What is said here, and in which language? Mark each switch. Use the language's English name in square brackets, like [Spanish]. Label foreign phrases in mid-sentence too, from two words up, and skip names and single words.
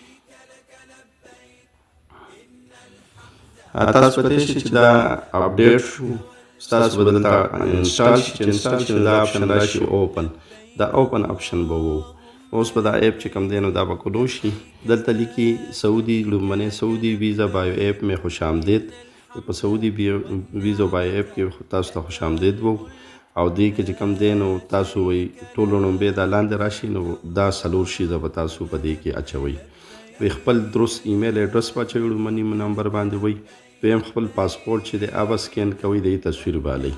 [Pashto] تاسو کولای شئ چې دا اپډیټ شو، ستاسو به دلته انسټال شي. چې انسټال شي نو دا اپشن راشي اوپن، دا [English] open option [Pashto] به و. اوس به دا ایپ چې کوم دی نو دا به کولو شي. دلته لیکي سعودي لومبنی سعودي ویزا بایو ایپ [Urdu] میں خوش آمدید. [Pashto] په سعودي ویزا بایو ایپ کې تاسو ته خوش آمدید وو، او دې کې چې کوم دی نو تاسو وایي ټولو نومبې دا لاندې راشي. نو دا څلور شیزه به تاسو په دې کې اچوئ. وی خپل درست [English] email address [Pashto] به اچوئ لومبني نمبر باندې وایي. دویم خپل پاسپورټ چې دی هغه سکین کوئ، د یې تصویر به هلئ.